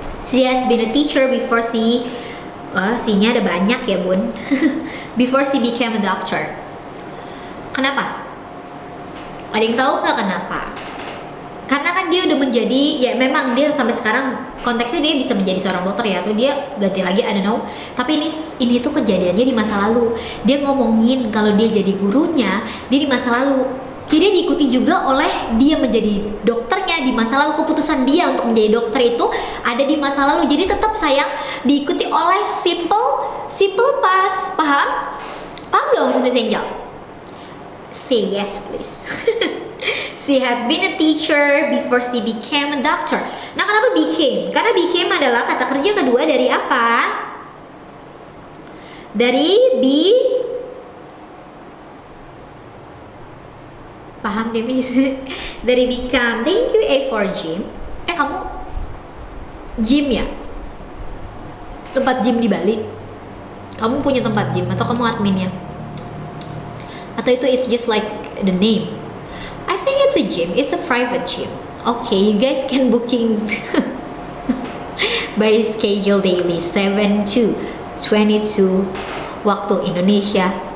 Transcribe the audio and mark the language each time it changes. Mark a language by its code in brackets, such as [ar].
[en] She has been a teacher before she. [id] C-nya ada banyak ya bun. [en] Before she became a doctor. [id] Kenapa? Ada yang tahu nggak kenapa? Karena kan dia udah menjadi, ya memang dia sampai sekarang konteksnya dia bisa menjadi seorang dokter ya, atau dia ganti lagi, [en] I don't know. [id] Tapi ini tuh kejadiannya di masa lalu. Dia ngomongin kalau dia jadi gurunya, dia di masa lalu. Jadi dia diikuti juga oleh dia menjadi dokternya prosesnya di masa lalu, keputusan dia untuk menjadi dokter itu ada di masa lalu. Jadi tetap sayang diikuti oleh simple past. Paham? Paham gak maksud Miss Angel? [en] Say yes please. She had been a teacher before she became a doctor. [id] Nah, kenapa became? Karena became adalah kata kerja kedua dari apa? Dari paham deh Miss. Dari become. [en] Thank you A for gym. [id] Kamu gym ya? Tempat gym di Bali? Kamu punya tempat gym atau kamu adminnya? Atau itu [en] it's just like the name? I think it's a gym. It's a private gym. Okay, you guys can booking by schedule daily 7 to 22 [id] waktu Indonesia.